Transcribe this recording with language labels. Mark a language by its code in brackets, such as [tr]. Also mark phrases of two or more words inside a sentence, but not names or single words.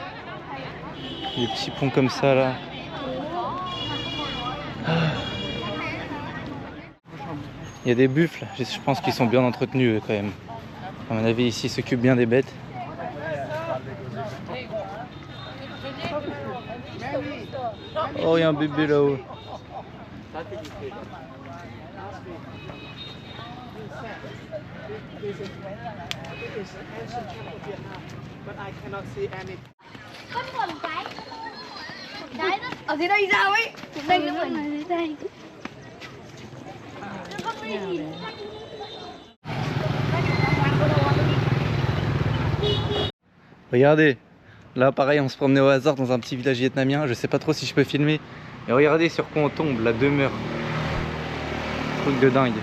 [fr] Des petits ponts comme ça là. Il y a des buffles, je pense qu'ils sont bien entretenus quand même. À mon avis ici ils s'occupent bien des bêtes. Oh il y a un bébé là-haut. [vi] Ở dưới đây sao ấy? Đây đúng rồi, dưới đây. [fr] Regardez, là pareil on se promenait au hasard dans un petit village vietnamien. Je sais pas trop si je peux filmer. Et regardez sur quoi on tombe, la demeure. Truc de dingue.